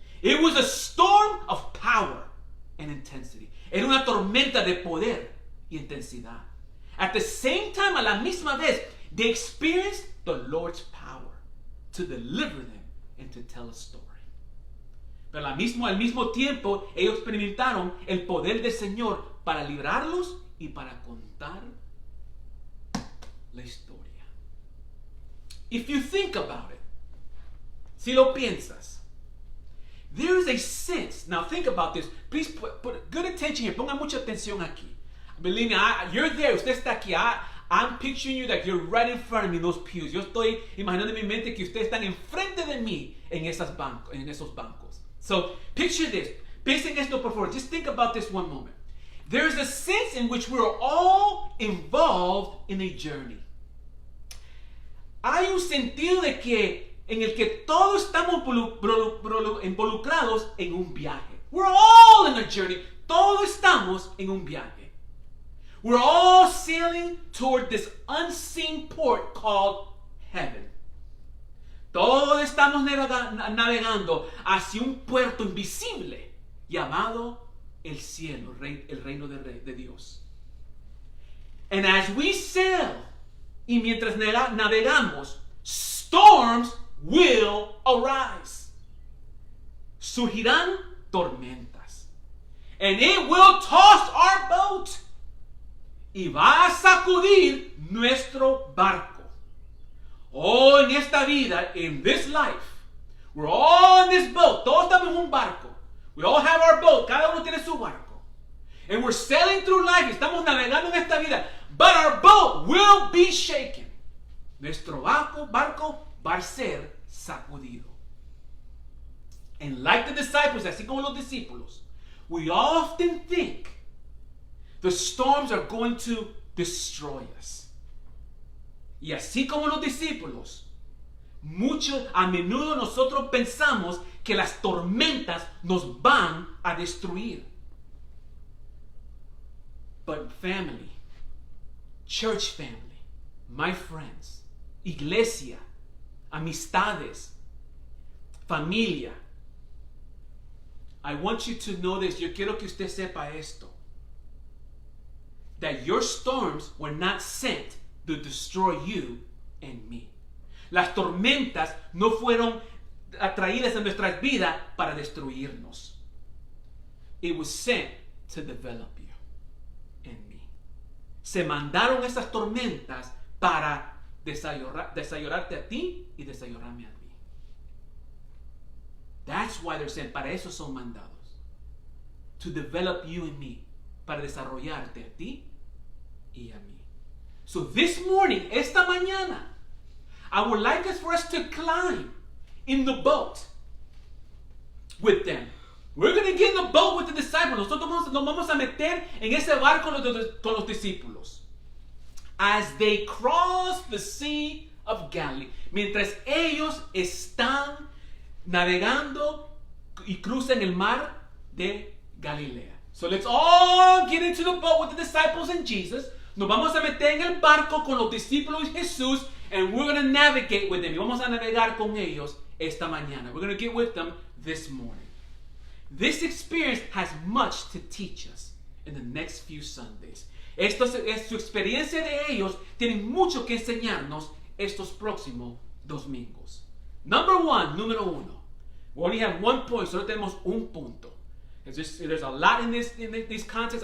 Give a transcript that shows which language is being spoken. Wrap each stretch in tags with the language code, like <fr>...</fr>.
<en>It was a storm of power and intensity.</en> <es>Era una tormenta de poder y intensidad.</es> <en>At the same time,</en> <es>a la misma vez,</es> <en>they experienced the Lord's power to deliver them and to tell a story.</en> <es>Pero al mismo tiempo, ellos experimentaron el poder del Señor para librarlos y para contar la historia.</es> <en>If you think about it,</en> <es>si lo piensas,</es> <en>there is a sense. Now think about this. Please put good attention here.</en> <es>Ponga mucha atención aquí.</es> <en>Believe me, you're there.</en> <es>Usted está aquí.</es> <en>I'm picturing you like you're right in front of me in those pews.</en> <es>Yo estoy imaginando en mi mente que ustedes están enfrente de mí en esos bancos.</es> <en>So picture this.</en> <es>Piensen esto, por favor.</es> <en>Just think about this one moment. There's a sense in which we're all involved in a journey.</en> <es>Hay un sentido de que en el que todos estamos involucrados en un viaje.</es> <en>We're all in a journey.</en> <es>Todos estamos en un viaje.</es> <en>We're all sailing toward this unseen port called heaven.</en> <es>Todos estamos navegando hacia un puerto invisible llamado el cielo, el reino de Dios.</es> <en>And as we sail,</en> <es>y mientras navegamos,</es> <en>storms will arise.</en> <es>Surgirán tormentas.</es> <en>And it will toss our boat.</en> <es>Y va a sacudir nuestro barco.</es> <en>Oh,</en> <es>en esta vida,</es> <en>in this life, we're all in this boat.</en> <es>Todos estamos en un barco.</es> <en>We all have our boat.</en> <es>Cada uno tiene su barco.</es> <en>And we're sailing through life.</en> <es>Estamos navegando en esta vida.</es> <en>But our boat will be shaken.</en> <es>Nuestro barco va a ser sacudido.</es> <en>And like the disciples,</en> <es>así como los discípulos,</es> <en>we often think the storms are going to destroy us.</en> <es>Y así como los discípulos, a menudo nosotros pensamos que las tormentas nos van a destruir.</es> <en>But family, church family, my friends,</en> <es>iglesia, amistades, familia,</es> <en>I want you to know this.</en> <es>Yo quiero que usted sepa esto.</es> <en>That your storms were not sent to destroy you and me.</en> <es>Las tormentas no fueron atraídas en nuestras vidas para destruirnos.</es> <en>It was sent to develop you and me.</en> <es>Se mandaron esas tormentas para desayorarte a ti y desayorarme a mí.</es> <en>That's why they're sent.</en> <es>Para eso son mandados.</es> <en>To develop you and me.</en> <es>Para desarrollarte a ti y a mí.</es> <en>So this morning,</en> <es>esta mañana,</es> <en>I would like us for us to climb in the boat with them. We're going to get in the boat with the disciples.</en> <es>Nosotros nos vamos a meter en ese barco con los discípulos.</es> <en>As they cross the Sea of Galilee.</en> <es>Mientras ellos están navegando y cruzan el mar de Galilea.</es> <en>So let's all get into the boat with the disciples and Jesus.</en> <es>Nos vamos a meter en el barco con los discípulos y Jesús,</es> <en>and we're going to navigate with them.</en> <es>Y vamos a navegar con ellos esta mañana.</es> <en>We're going to get with them this morning. This experience has much to teach us in the next few Sundays.</en> <es>Su experiencia de ellos tiene mucho que enseñarnos estos próximos domingos. Número uno.</es> <en>We only have one point,</en> <es>solo tenemos un punto.</es> <en>There's a lot in this context.</en>